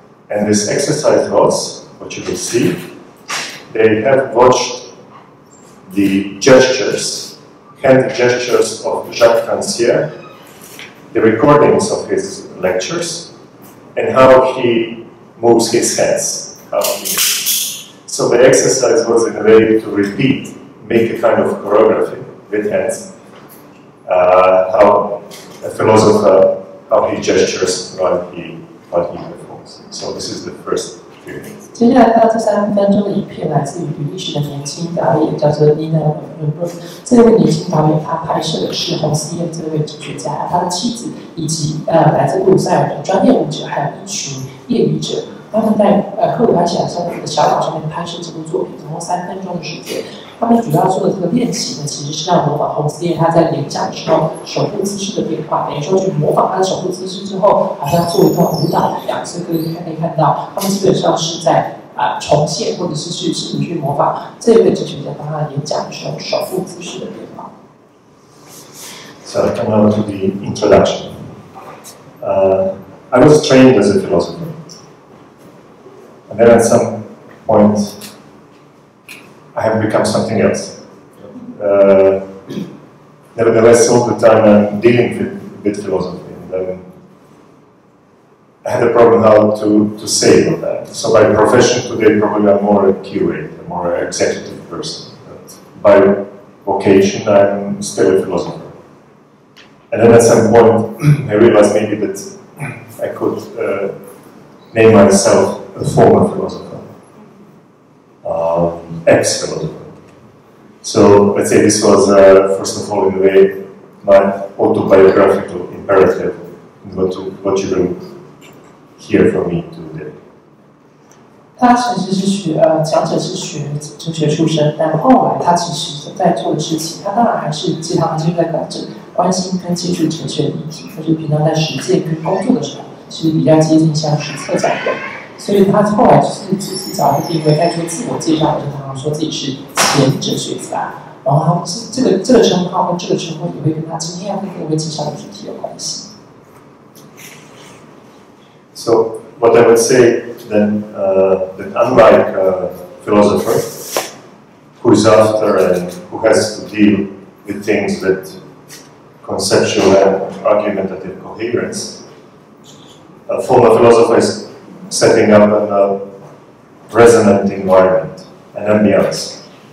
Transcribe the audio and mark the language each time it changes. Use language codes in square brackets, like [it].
[en] And this exercise was, what you will see, they have watched the gestures, hand gestures of Jacques Rancière, the recordings of his lectures, and how he moves his hands. So the exercise was in a way to repeat, make a kind of choreography with hands, how a philosopher, how he gestures while he performs. So this is the first period. [zh] 接下来看到这3分钟的影片，来自于比利时的年轻导演，叫做 Nina de Vlogen。这位年轻导演，他拍摄的是洪思燕这位哲学家，他的妻子以及来自布鲁塞尔的专业舞者，还有一群业余者，他们在克罗埃西亚的小岛上面拍摄这部作品，总共3分钟的时间。他们主要做的这个练习呢，其实是要模仿洪思燕他在演讲的时候手部姿势的变化，等于说去模仿他的手部姿势之后，好像做一段舞蹈一样。所以可以看到，他们基本上是在重现或者是试图去模仿这位哲学家当他演讲的时候手部姿势的变化。 [en] So I come now to the introduction. I was trained as a philosopher, and then at some point I have become something else. Nevertheless, all the time I'm dealing with philosophy, and then I had a problem how to say about that. So by profession today, probably I'm more a curate, a more executive person. But by vocation, I'm still a philosopher. And then at some point, I realized maybe that I could name myself a former philosopher, ex-philosopher. So let's say this was, first of all, in a way, my autobiographical imperative, what you will hear from me today. [zh] 他其实是讲者是学哲学出身，但后来他其实在做的事情，他当然还是其实他就在关心跟接触哲学的议题，就是平常在实践跟工作的时候，是比较接近像是策展人，所以他后来就是自己找一个定位，在做自我介绍的时候，常常说自己是前哲学家，然后他这个称号跟这个称呼也会跟他今天要跟各位介绍的主题有关系。 [en] So what I would say then, that unlike a philosopher who is after and who has to deal with things with conceptual and argumentative coherence, a former philosopher is setting up a resonant environment, an ambience.